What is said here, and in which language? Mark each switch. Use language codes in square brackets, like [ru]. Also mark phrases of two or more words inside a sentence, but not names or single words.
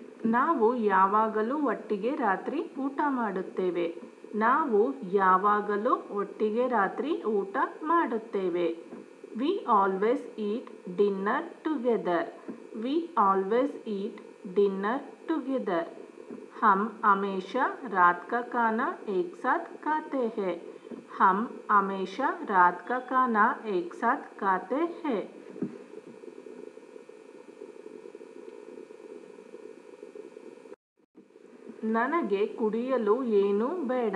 [kn] ನಾವು ಯಾವಾಗಲೂ ಒಟ್ಟಿಗೆ ರಾತ್ರಿ ಊಟ ಮಾಡುತ್ತೇವೆ. ನಾವು ಯಾವಾಗಲೂ ಒಟ್ಟಿಗೆ ರಾತ್ರಿ ಊಟ ಮಾಡುತ್ತೇವೆ. [en] We always eat dinner together. We always eat dinner together. [hi] हम हमेशा रात का खाना एक साथ खाते हैं. हम हमेशा रात का खाना एक साथ खाते हैं. [kn] ನನಗೆ ಕುಡಿಯಲು ಏನೂ ಬೇಡ.